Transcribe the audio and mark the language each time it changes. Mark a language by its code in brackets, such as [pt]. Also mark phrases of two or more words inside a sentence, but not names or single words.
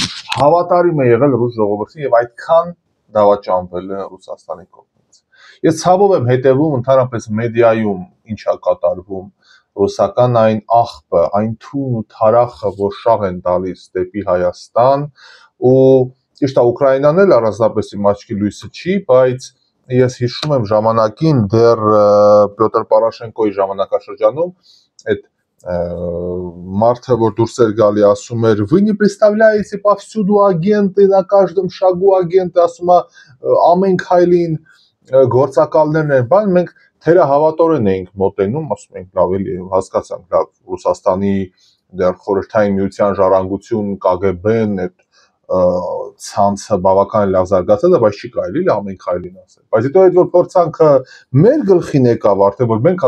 [hy] է եղել ռուս ժողովրդին եւ այդքան դավաճանվել է Ռուսաստանի կողմից։ Ես ցավով եմ հետևում ընդհանրապես մեդիայում ինչա կատարվում ռուսական այն աղբը, այն թուն ու թարախը, որ շաղ են տալիս դեպի Հայաստան ու ճիշտ է Ուկրաինան էլ առանձնապես իմ աչքի լույսը չի, բայց ես հիշում եմ ժամանակին դեռ Պյոտր Պորոշենկոյի ժամանակաշրջանում այդ մարդը որ դուրս էր գալի ասում էր [ru] вы не представляете повсюду агенты на каждом шагу агенты [hy] ասում է ամեն քայլին գործակալներն են բան մենք թերահավատորեն էինք մոտենում ասում ենք լավ էլի հասկացանք լավ Ռուսաստանի դեռ խորհրդային միության ժառանգություն KGB-ն այդ ցանցը բավական լավ զարգացել է բայց չի կարելի ամեն քայլին ասել բայց հետո այդ որ փորձանքը մեր գլխին եկավ արդեն որ մենք